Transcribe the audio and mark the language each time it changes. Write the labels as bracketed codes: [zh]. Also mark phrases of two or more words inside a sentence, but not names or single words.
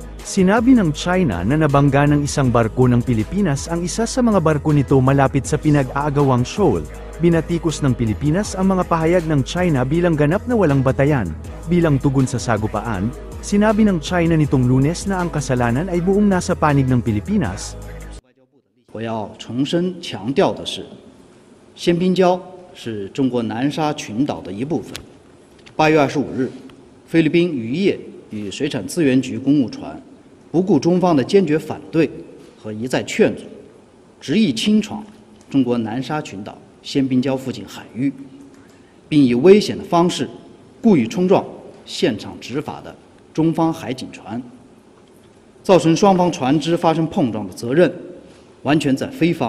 [tl] Sinabi ng China na nabangga ng isang barko ng Pilipinas ang isa sa mga barko nito malapit sa pinag-aagawang shoal. Binatikos ng Pilipinas ang mga pahayag ng China bilang ganap na walang batayan. Bilang tugon sa sagupaan, sinabi ng China nitong Lunes na ang kasalanan ay buong nasa panig ng Pilipinas. [zh] 我要重申强调的是，鲜滨礁是中国南沙群岛的一部分。8月25日，菲律宾渔业与水产资源局公务船 不顾中方的坚决反对和一再劝阻，执意侵闯中国南沙群岛鲜滨礁附近海域，并以危险的方式故意冲撞现场执法的中方海警船，造成双方船只发生碰撞的责任完全在菲方。